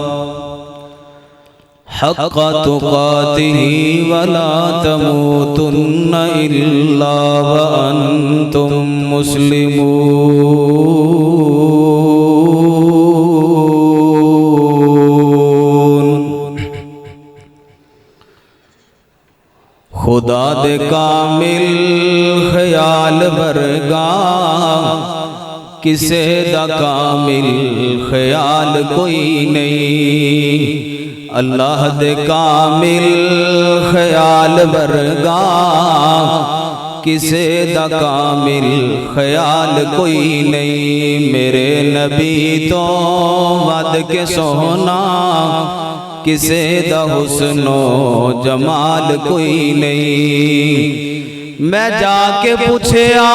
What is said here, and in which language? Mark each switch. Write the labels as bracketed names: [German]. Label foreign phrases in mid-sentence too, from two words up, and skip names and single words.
[Arabic] حق تقاته ولا تموتن إلا وأنتم مسلمون [Punjabi] خدا دے کامل خیال ورگا کسے دا کامل خیال کوئی نہیں اللہ دے کامل خیال ورگا کسے دا کامل خیال کوئی نہیں میرے نبی تو ود کے سونا کسے دا حسن و جمال کوئی نہیں میں جا کے پوچھے